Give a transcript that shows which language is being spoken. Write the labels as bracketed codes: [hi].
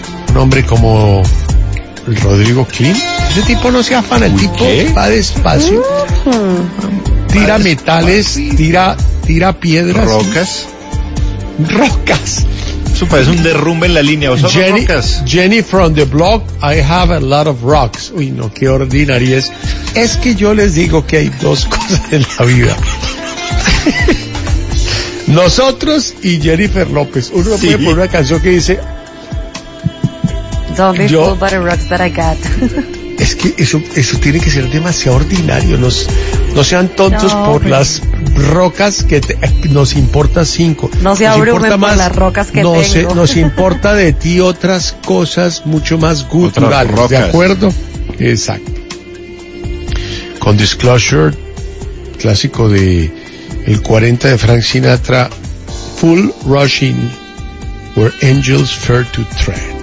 [es] Un hombre como Rodrigo Klein, ese tipo no se afana, el tipo va despacio, tira metales, tira piedras, rocas. Eso parece un derrumbe en la línea. [en] Jenny from the block, I have a lot of rocks. [es] Uy, no, qué ordinaria es. Es que yo les digo que hay dos cosas en la vida. Nosotros y Jennifer López. Uno puede poner una canción que dice, [en] don't be fooled by the rocks that I got. [es] Es que eso tiene que ser demasiado ordinario. No sean tontos, no, por las rocas que nos importa cinco. No se abrumen por las rocas que tengo. Nos importa de ti otras cosas mucho más guturales. ¿De acuerdo? Exacto. Con Disclosure, clásico de el 40 de Frank Sinatra, Full Rushing, Where Angels Fear to Tread.